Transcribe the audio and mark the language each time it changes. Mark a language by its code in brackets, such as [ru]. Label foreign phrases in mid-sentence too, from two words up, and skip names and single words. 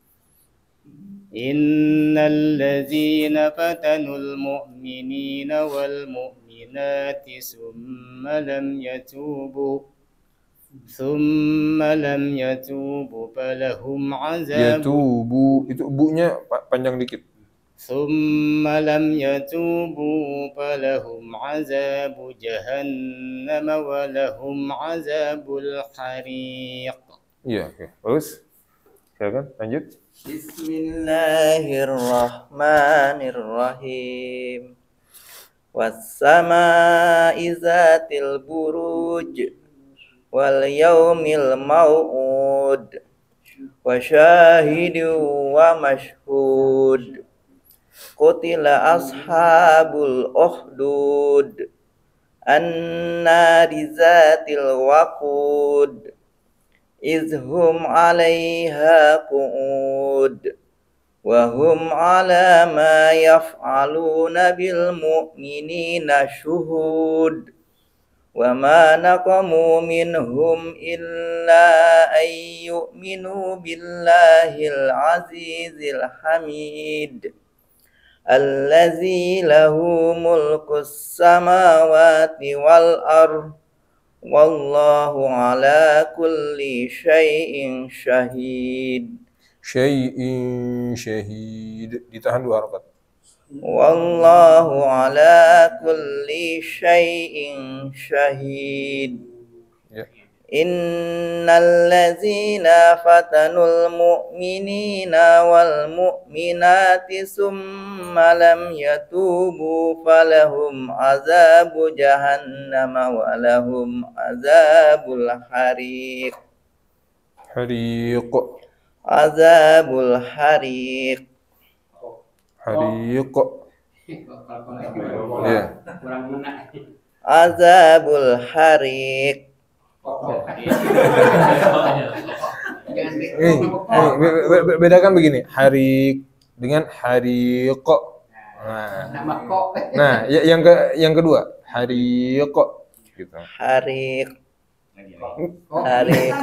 [ar] إن الذين فتنوا المؤمنين والمؤمنات ثم لم يتوبوا فلهم عذاب Yatubu. [id] Itu bunya panjang dikit. [ar] ثم لم يتوبوا فلهم عذاب جهنم ولهم عذاب الحريق. [id] Iya, oke. Bagus. Silakan lanjut. [ar] Bismillahirrahmanirrahim. والسماء ذات البروج واليوم الموعود وشاهد ومشهود. قتل أصحاب الأخدود النار ذات الوقود إذ هم عليها قعود وهم على ما يفعلون ب المؤمنين شهود وما نقموا منهم إلا أن يؤمنوا بالله العزيز الحميد الذي له ملك السماوات والأرض والله على كل شيء شهيد. شيء شهيد. [id] Ditahan 2 harakat. [ar] والله على كل شيء شهيد. [id] Ya. [ar] إن الذين فتنوا المؤمنين والمؤمنات ثم لم يتوبوا فلهم عذاب جهنم ولهم عذاب الحريق. Hariq. عذاب الحريق. Hariq. Ya. عذاب الحريق. [id] Bedakan begini, hariq dengan hariq. Nah, yang kedua, hariq gitu. [ar] حريق حريق.